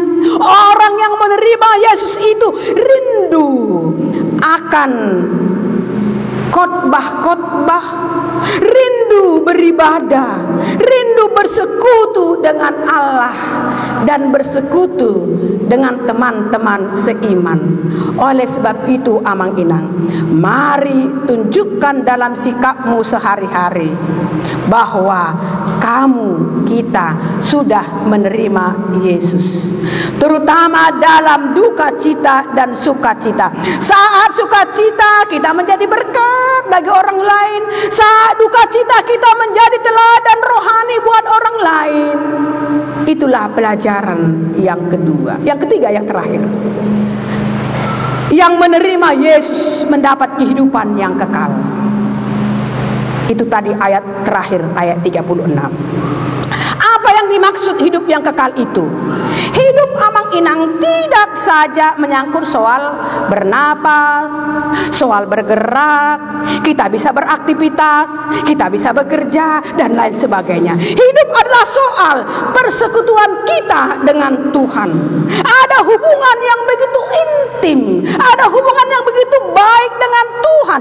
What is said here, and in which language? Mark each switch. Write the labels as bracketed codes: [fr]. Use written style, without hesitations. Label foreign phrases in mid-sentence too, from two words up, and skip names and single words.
[id] Orang yang menerima Yesus itu rindu akan khotbah-khotbah, rindu beribadah, rindu bersekutu dengan Allah dan bersekutu dengan teman-teman seiman. Oleh sebab itu, amang-inang, mari tunjukkan dalam sikapmu sehari-hari bahwa kita sudah menerima Yesus, terutama dalam duka cita dan sukacita. Saat sukacita kita menjadi berkat bagi orang lain, saat duka cita kita menjadi teladan rohani buat orang lain. Itulah pelajaran yang kedua. Yang ketiga, yang terakhir, yang menerima Yesus mendapat kehidupan yang kekal. Itu tadi ayat terakhir, ayat 36. Apa yang dimaksud hidup yang kekal itu? Hidup amang-inang tidak saja menyangkut soal bernapas, soal bergerak, kita bisa beraktivitas, kita bisa bekerja, dan lain sebagainya. Hidup adalah soal persekutuan kita dengan Tuhan. Ada hubungan yang begitu intim, ada hubungan yang begitu baik dengan Tuhan.